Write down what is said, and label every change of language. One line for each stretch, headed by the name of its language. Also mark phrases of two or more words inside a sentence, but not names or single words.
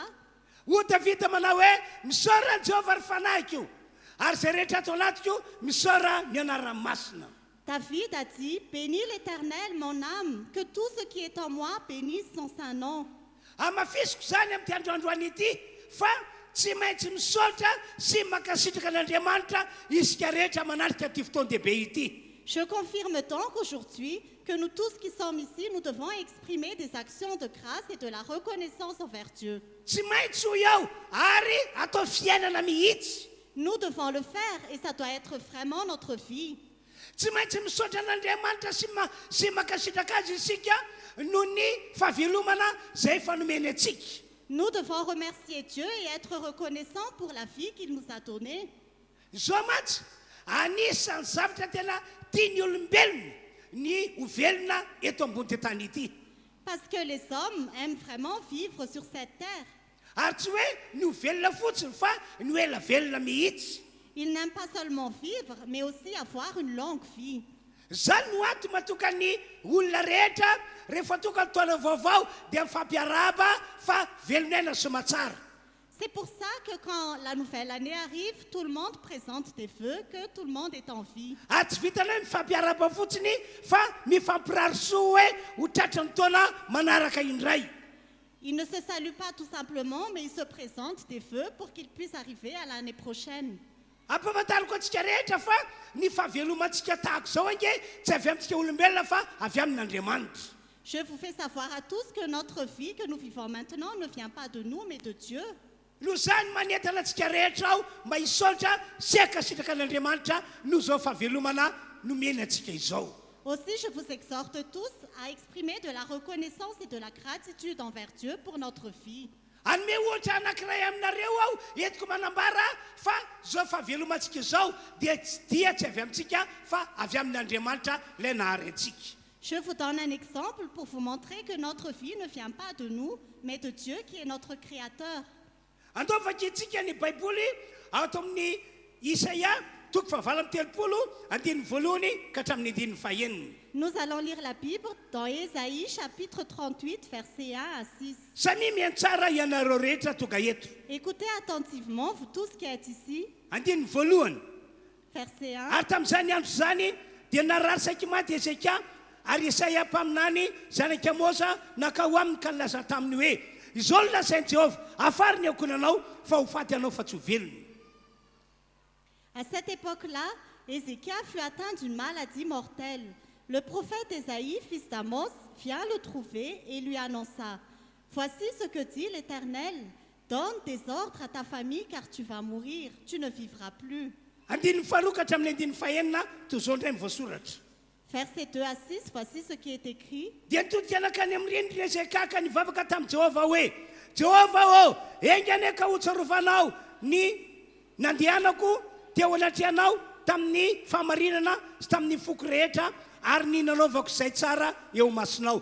Malagasy: Ho Davida manao hoe misaora Jehovah ry fanahiko io, ary zay rehetra ato anatiko io misaora ny anarany masina.
French: David a dit, bénis l'Éternel, mon âme, que tout ce qui est en moi bénisse son saint nom.
Malagasy: Amafisiko zany amin'ity androandroany ity fa tsy maintsy misaotra sy makasitraka an'Andriamanitra isika rehetra manatrika ty fotoan-dehibe ity.
French: Je confirme donc aujourd'hui que nous tous qui sommes ici, nous devons exprimer des actions de grâce et de la reconnaissance envers Dieu.
Malagasy: Tsy maintsy ho eo ary atao fiainana mihitsy.
French: Nous devons le faire et ça doit être vraiment notre vie.
Malagasy: Tsy maintsy misaotra an'Andriamanitra sy makasitraka azy isika noho ny fahavelomana zay fanomeny atsika.
French: Nous devons remercier Dieu et être reconnaissants pour la vie qu'il nous a donnée.
Malagasy: Zao matsy anisan'ny zavatra tena tiany olombelona ny ho velona eto ambony tany ity.
French: Parce que les hommes aiment vraiment vivre sur cette terre.
Malagasy: Ary tsy hoe ny ho velona fotsiny fa ny ho ela velona mihitsy.
French: Ils n'aiment pas seulement vivre, mais aussi avoir une longue vie.
Malagasy: Zany no ato matoka ny olona rehetra rehefa tonga ny taona vaovao dia mifampiarahaba fa velonaina sy matsara.
French: C'est pour ça que quand la nouvelle année arrive, tout le monde présente des vœux, que tout le monde est en vie.
Malagasy: Ary tsy vitana hoe mifampiarahaba fotsiny fa mifampirarisoa hoe ho tratran'ny taona manaraka indray.
French: Ils ne se saluent pas tout simplement, mais ils se présentent des vœux pour qu'ils puissent arriver à l'année prochaine.
Malagasy: Ampahafantariko antsika rehetra fa ny fahavelomantsika tahako zao ange tsy avy amintsika olombelona fa avy amin'Andriamanitra.
French: Je vous fais savoir à tous que notre vie que nous vivons maintenant ne vient pas de nous, mais de Dieu.
Malagasy: No zany manentana antsika rehetra ao mba hisaotra sy akasitraka an'Andriamanitra no zao fahavelomana nomeny antsika izao.
French: Aussi, je vous exhorte tous à exprimer de la reconnaissance et de la gratitude envers Dieu pour notre vie.
Malagasy: Anome ohatra anankiray aminareo aho entiko manambara fa zao fahavelomantsika izao dia tsy avy amintsika fa avy amin'Andriamanitra ilay nahary antsika.
French: Je vous donne un exemple pour vous montrer que notre vie ne vient pas de nous, mais de Dieu qui est notre Créateur.
Malagasy: Andao vakintsika ny Baiboly ato amin'ny Isaia toko fahavalo amby telopolo andininy voalohany ka hatramin'ny andininy fahaenina.
French: Nous allons lire la Bible dans Ésaïe chapitre 38, versets 1 à 6.
Malagasy: Samy mihaino tsara ianareo rehetra tonga eto.
French: Écoutez attentivement, vous tous qui êtes ici.
Malagasy: Andininy voalohany.
French: Verset 1.
Malagasy: Ary tamin'izany andro zany dia narary saiky maty Ezeka ary Isaia mpaminany zanaky Amosa nakao aminy ka nilaza taminy hoe izao no lazain'i Jehovah afary ny akonanao fa ho faty anao fa tsy ho velona.
French: À cette époque-là, Ézéchias fut atteint d'une maladie mortelle. Le prophète Ésaïe, fils d'Amos, vient le trouver et lui annonça: Voici ce que dit l'Éternel, donne des ordres à ta famille car tu vas mourir, tu ne vivras plus.
Malagasy: Andininy faharoa ka hatramin'ny andininy fahaenina toy izao indray mivoasoratra.
French: Versets 2 à 6, voici ce qui est écrit.
Malagasy: Dia nitodika anakany amin'ny rindrina Ezeka ka nivavaka tamin'i Jehovah hoe: Jehovah ô, engane ka hotsarovanao ny nandehanako teo anatrehanao tamin'ny fahamarinana sy tamin'ny foko rehetra ary ny nanaovako izay tsara eo masonao.